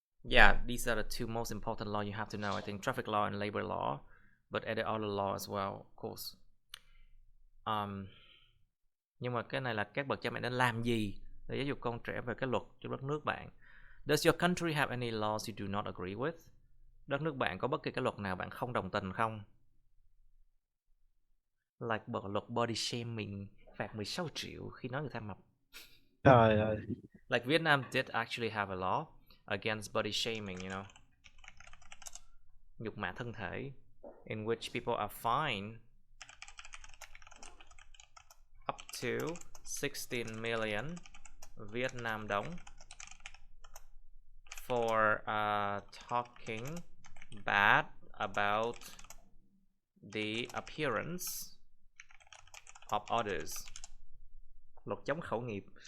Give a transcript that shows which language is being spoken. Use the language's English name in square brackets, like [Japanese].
[English] Yeah, these are the two most important laws you have to know. I think traffic law and labor law, but other law as well, of course. [Vietnamese] Nhưng mà cái này là các bậc cha mẹ nên làm gì để giáo dục con trẻ về cái luật trong đất nước bạn. [English] Does your country have any laws you do not agree with? [Vietnamese] Đất nước bạn có bất kỳ cái luật nào bạn không đồng tình không? Like luật body shaming, phạt 16 triệu khi nói người ta mập. Trời ơi. [English] Like Vietnam did actually have a law against body shaming, you know. [Vietnamese] Nhục mạ thân thể, [English] in which people are fined up to 16 million Vietnam dong for talking bad about the appearance of others. [Vietnamese] Luật chống khẩu nghiệp.